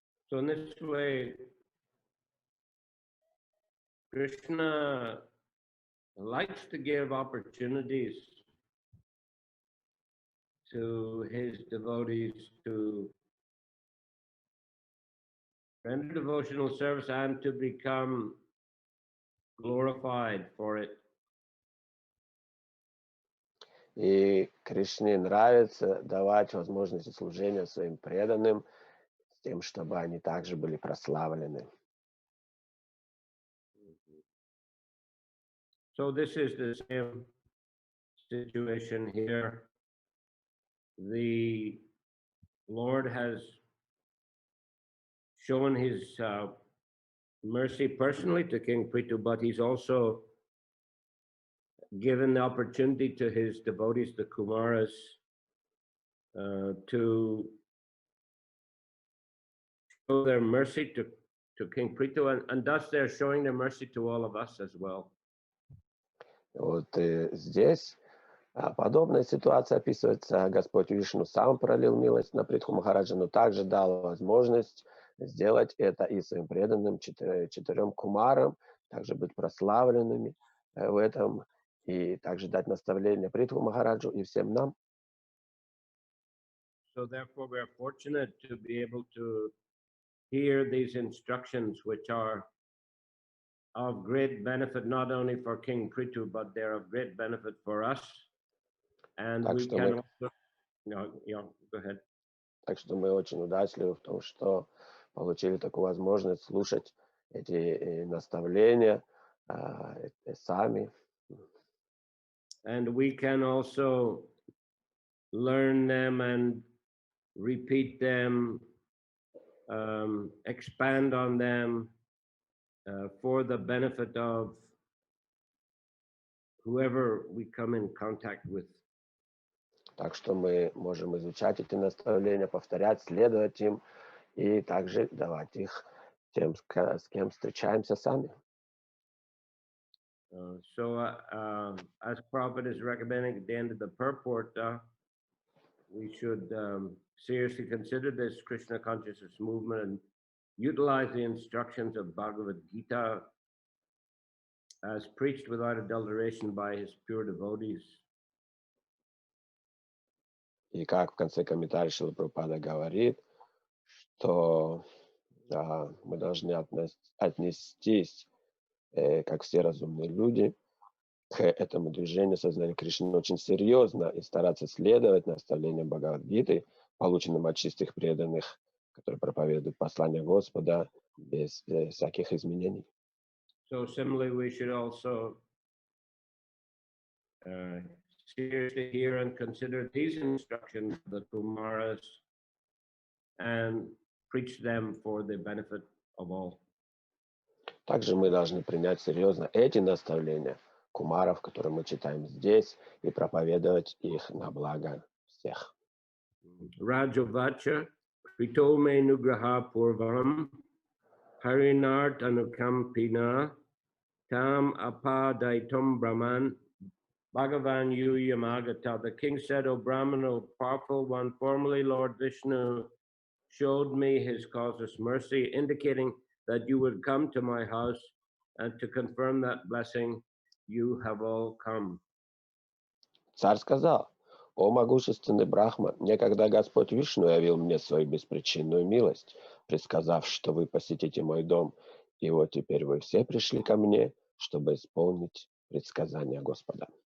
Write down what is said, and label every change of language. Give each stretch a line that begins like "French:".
English: So in this way, Krishna likes to give opportunities to his devotees to render devotional service and to become glorified for it.
Russian: И Кришне нравится давать возможности служения своим преданным, с тем, чтобы они также были прославлены.
English: So this is the same situation here. The Lord has shown his mercy personally to King Prithu, but he's also given the opportunity to his devotees, the Kumaras, to show their mercy to King Prithu, and thus they're showing their mercy to all of us as well.
Russian: Вот здесь подобная ситуация описывается. Господь Вишну сам пролил милость на Притху Махараджа, но также дал возможность сделать это и своим преданным четырем кумарам, также быть прославленными в этом, и также дать наставление Притху Махараджу и всем нам.
English: So therefore we are fortunate to be able to hear these instructions, which are of great benefit not only for King Prithu, but they're of great benefit for us. And we can also, go ahead.
Russian: Так что мы очень удачливы в том, что получили такую возможность слушать эти наставления сами.
English: And we can also learn them and repeat them, expand on them, for the benefit of whoever we come in contact with.
Russian: Так что мы можем изучать эти наставления, повторять, следовать им и также давать их тем, с кем встречаемся сами.
English: As Prabhupada is recommending at the end of the purport, we should seriously consider this Krishna consciousness movement and utilize the instructions of Bhagavad Gita as preached without adulteration by his pure devotees.
Russian: И как в конце комментария Шрила Прабхупада говорит, что мы должны отнестись, как все разумные люди, к этому движению сознания Кришны очень серьезно и стараться следовать наставлениям Бхагавад-гиты, полученным от чистых преданных, которые проповедуют послание Господа без всяких изменений.
English: So similarly, we should also seriously hear and consider these instructions of the Kumaras and preach them for the benefit of all.
Russian: Также мы должны принять серьезно эти наставления кумаров, которые мы читаем здесь, и проповедовать их на благо всех.
Sanskrit: Rajavacha, Krito me nugraha purvam, Harinart anukampina, Tam apadaitum Brahman, Bhagavan yu yamagata.
English: The king said, O Brahman, O powerful one, formerly Lord Vishnu showed me his causeless mercy, indicating that you would come to my house, and to confirm that blessing, you have all come.
Russian: Царь сказал: «О могущественный Брахма, некогда Господь Вишну явил мне свою беспричинную милость, предсказав, что вы посетите мой дом, и вот теперь вы все пришли ко мне, чтобы исполнить предсказания Господа».